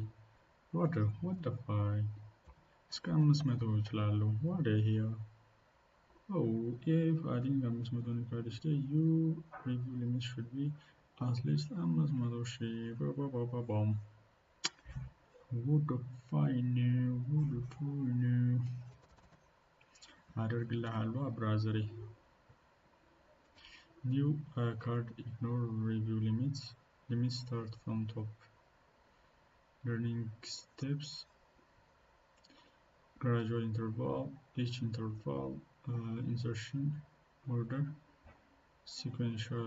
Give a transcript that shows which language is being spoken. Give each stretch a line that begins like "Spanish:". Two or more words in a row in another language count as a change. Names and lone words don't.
English: what the fuck?
Amharic: እስከ 500 እችላለሁ።
English: what the hell? Oh, if adding 500 new cars a day, your review limit should be at least 500 ሺህ bomb. what the fuck
Amharic: ነው አደርግልሃለሁ ብራዘሬ።
English: new card ignore review limits start from top. Learning steps, gradual interval, each interval, insertion order, sequential.